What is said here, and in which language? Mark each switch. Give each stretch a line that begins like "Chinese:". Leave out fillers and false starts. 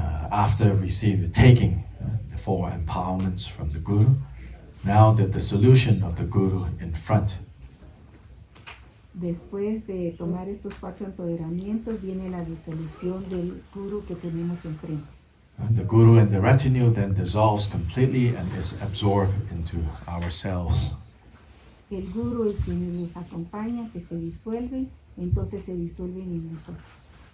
English: After taking the four empowerments from the Guru, now that the solution of the Guru in front.
Spanish: Después de tomar estos 4 empoderamientos, viene la disolución del Guru que tenemos enfrente.
English: The Guru and the retinue then dissolves completely and is absorbed into ourselves.
Spanish: El Guru y quienes nos acompañan, que se disuelven, entonces se disuelven en nosotros.